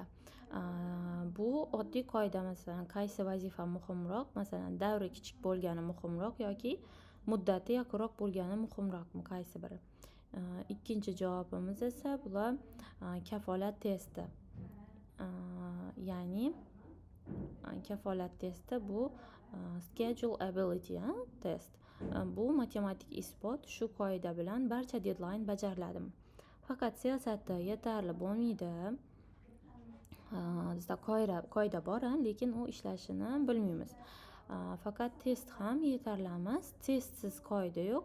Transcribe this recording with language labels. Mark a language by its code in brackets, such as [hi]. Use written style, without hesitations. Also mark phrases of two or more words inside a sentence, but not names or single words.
[uz] Bu oddiy qoida, masalan, qaysi vazifa muhimroq, masalan, davri kichik bo'lgani muhimroq yoki muddati yaqinroq bo'lgani muhimroqmi, qaysi biri? Ikkinchi javobimiz esa bular kafolat testi. Ya'ni kafolat testi bu [en] schedule ability test. [uz] Bu matematik isbot, shu qoida bilan barcha deadline bajariladimi? Faqat siyosati yetarli bo'lmaydi. Bizda qoida bor, lekin u ishlashini bilmaymiz. Faqat test ham yetarli emas. Testsiz qoida yo'q.